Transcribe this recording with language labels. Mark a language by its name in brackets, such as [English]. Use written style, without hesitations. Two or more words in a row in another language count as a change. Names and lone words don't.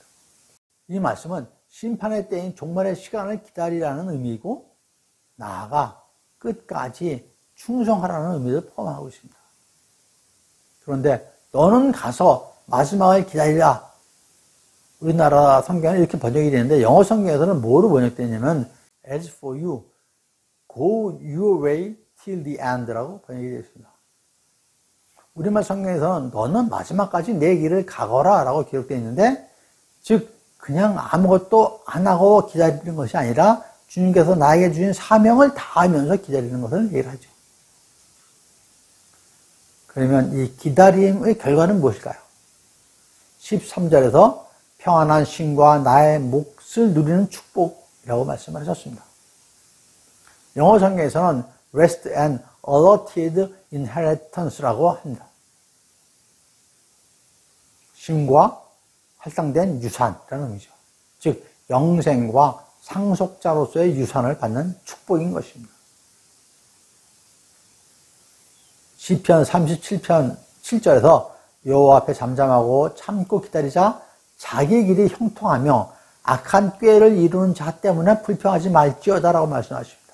[Korean] 이 말씀은 심판의 때인 종말의 시간을 기다리라는 의미이고 나아가 끝까지 충성하라는 의미를 포함하고 있습니다. 그런데 너는 가서 마지막을 기다리라. 우리나라 성경은 이렇게 번역이 되는데 영어 성경에서는 뭐로 번역되냐면 [English] As for you, go your way till the end [Korean] 라고 번역이 되어 있습니다. 우리말 성경에서는 너는 마지막까지 내 길을 가거라 라고 기록되어 있는데 즉 그냥 아무것도 안 하고 기다리는 것이 아니라 주님께서 나에게 주신 사명을 다하면서 기다리는 것을 얘기를 하죠. 그러면 이 기다림의 결과는 무엇일까요? 13절에서 평안한 쉼과 나의 몫을 누리는 축복이라고 말씀을 하셨습니다. 영어 성경에서는 [English] rest and allotted inheritance [Korean] 라고 합니다. 주심과 할당된 유산이라는 의미죠. 즉 영생과 상속자로서의 유산을 받는 축복인 것입니다. 시편 37편 7절에서 여호와 앞에 잠잠하고 참고 기다리자 자기 길이 형통하며 악한 꾀를 이루는 자 때문에 불평하지 말지어다라고 말씀하십니다.